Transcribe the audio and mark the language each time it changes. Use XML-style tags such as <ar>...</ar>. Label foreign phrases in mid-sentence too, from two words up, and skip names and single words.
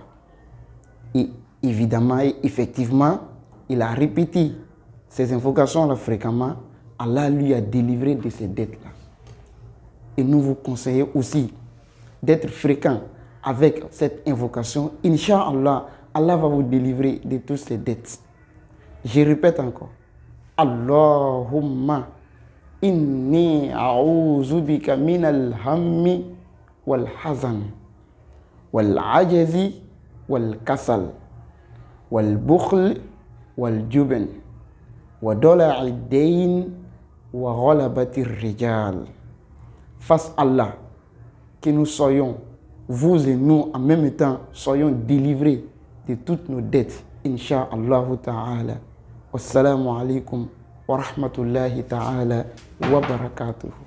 <fr>Et évidemment et effectivement, il a répété ces invocations-là fréquemment. Allah lui a délivré de ces dettes-là. Et nous vous conseillons aussi d'être fréquent avec cette invocation. Inch'Allah, Allah va vous délivrer de toutes ces dettes. Je répète encore.</fr> <ar>اللهم إني أعوذ بك من الهم والحزن والعجز والكسل والبخل والجبن وضلع الدين وغلبة الرجال.</ar> <fr>Face à Allah, que nous soyons, vous et nous en même temps, soyons délivrés de toutes nos dettes.</fr> <ar>إن شاء الله تعالى. والسلام عليكم ورحمة الله تعالى وبركاته.</ar>